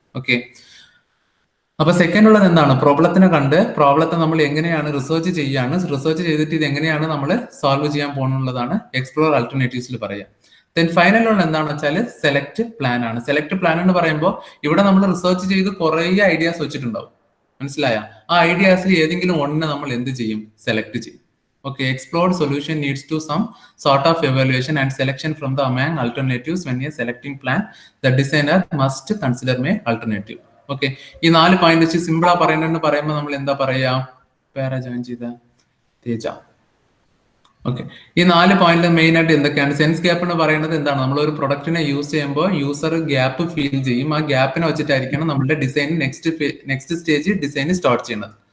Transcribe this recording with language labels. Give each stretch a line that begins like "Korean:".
Malayalam: Okay, അപ്പൊ second ഉള്ളത് എന്താണ്, പ്രോബ്ലത്തിനെ കണ്ട് പ്രോബ്ലത്തെ നമ്മൾ എങ്ങനെയാണ് റിസർച്ച് ചെയ്തിട്ട് ഇത് എങ്ങനെയാണ് നമ്മൾ സോൾവ് ചെയ്യാൻ പോകുന്നുള്ളതാണ് എക്സ്പ്ലോർ ആൾട്ടർനേറ്റീവ്സിൽ പറയാം. ദെൻ ഫൈനൽ ഉള്ള എന്താണെന്ന് വെച്ചാൽ സെലക്ട് പ്ലാൻ ആണ്. സെലക്ട് പ്ലാൻ എന്ന് പറയുമ്പോൾ ഇവിടെ നമ്മൾ റിസർച്ച് ചെയ്ത് കുറെ ഐഡിയാസ് വെച്ചിട്ടുണ്ടാവും. മനസ്സിലായ? ആ ഐഡിയാസിൽ ഏതെങ്കിലും ഒന്നിനെ നമ്മൾ എന്ത് ചെയ്യും, സെലക്ട് ചെയ്യും.
English: Okay, explored solution needs to some sort of evaluation and selection from the among alternatives. When you're selecting plan, the designer must consider my alternative.
Malayalam: Okay, ഈ 4 പോയിന്റ് വെച്ച് സിമ്പിളാ പറയണമെന്ന് പറയുമ്പോൾ നമ്മൾ എന്താ പറയാ, പേരാ ജോയിൻ ചെയ്ത തേജ. ഓക്കെ, ഈ 4 പോയിന്റ് മെയിൻ ആയിട്ട് എന്തൊക്കെയാണ്? സെൻസ് ഗ്യാപ്പ് എന്ന് പറയുന്നത് എന്താണ്, നമ്മൾ ഒരു പ്രൊഡക്റ്റിനെ യൂസ് ചെയ്യുമ്പോൾ യൂസർ ഗ്യാപ്പ് ഫീൽ ചെയ്യും. ആ ഗ്യാപ്പിനെ വെച്ചിട്ടായിരിക്കണം നമ്മുടെ design next stage design start ചെയ്യുന്നത്.